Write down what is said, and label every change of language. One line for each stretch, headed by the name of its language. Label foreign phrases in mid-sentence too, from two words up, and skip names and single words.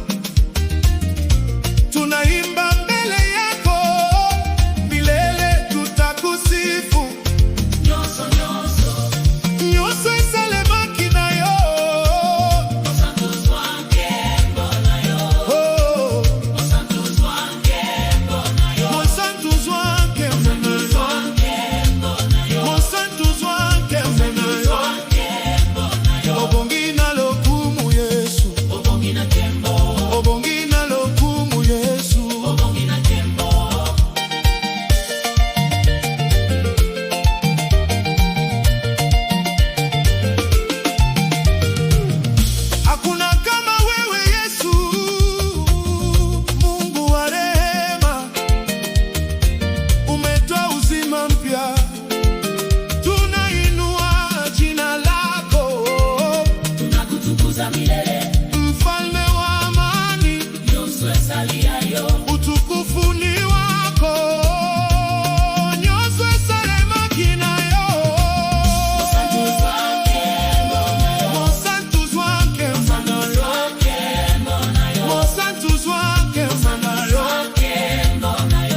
Swahili: tunaimba mbele yako, milele tutakusifu.
Lingala: Nyonso nyonso nyonso esalemaki na yo, mosantuzwa nkembo na yo, mosantuzwa nkembo na yo, mosantuzwa nkembo na yo, mosantuzwa nkembo na yo. Obongi na lokumu Yesu, obongi na kembo, obongi na lokumu Yesu, obongi na kembo.
Swahili: Hakuna kama wewe Yesu, Mungu wa rehema, umetoa uzima mpya. Mfalme wa amani,
Lingala: nyonso ezali ya yo,
Swahili: utukufu ni wako,
Lingala: nyonso esalemaki na yo. Mosantuzwa nkembo na yo, mosantuzwa nkembo na yo, mosantuzwa nkembo na yo.